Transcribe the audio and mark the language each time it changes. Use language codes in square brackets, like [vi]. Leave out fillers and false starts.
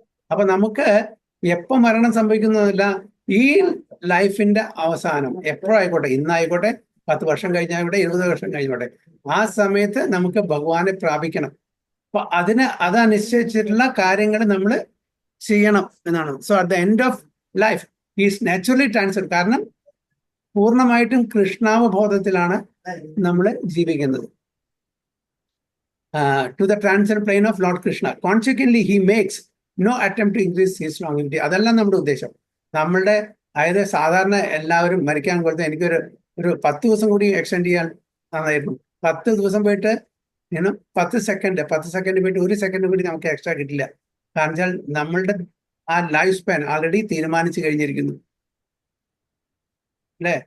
[ml] അപ്പൊ നമുക്ക് എപ്പോ മരണം സംഭവിക്കുന്നതല്ല, ഈ ലൈഫിന്റെ അവസാനം എപ്പോഴായിക്കോട്ടെ, ഇന്നായിക്കോട്ടെ, 10 വർഷം കഴിഞ്ഞായിക്കോട്ടെ, 20 വർഷം കഴിഞ്ഞോട്ടെ, ആ സമയത്ത് നമുക്ക് ഭഗവാനെ പ്രാപിക്കണം. അപ്പൊ അതനുസരിച്ചിട്ടുള്ള കാര്യങ്ങൾ നമ്മൾ ചെയ്യണം എന്നാണ്. [en] So at the end of life is naturally transfer. [ml] കാരണം പൂർണ്ണമായിട്ടും കൃഷ്ണാവബോധത്തിലാണ് നമ്മൾ ജീവിക്കുന്നത്. [en] To the transcendent plane of Lord Krishna. Consequently, he makes no attempt to increase his longevity. [ml] അതല്ല നമ്മുടെ ഉദ്ദേശം. നമ്മളുടെ അതായത് സാധാരണ എല്ലാവരും മരിക്കാൻ കൊടുത്ത് എനിക്കൊരു 10 ദിവസം കൂടി എക്സ്റ്റെൻഡ് ചെയ്യാൻ നന്നായിരുന്നു. 10 ദിവസം പോയിട്ട് 10 സെക്കൻഡ് പോയിട്ട് 1 സെക്കൻഡ് കൂടി നമുക്ക് എക്സ്ട്രാ കിട്ടില്ല. കാരണം വെച്ചാൽ നമ്മളുടെ ആ ലൈഫ് സ്പാൻ ആൾറെഡി തീരുമാനിച്ചു കഴിഞ്ഞിരിക്കുന്നു അല്ലെ.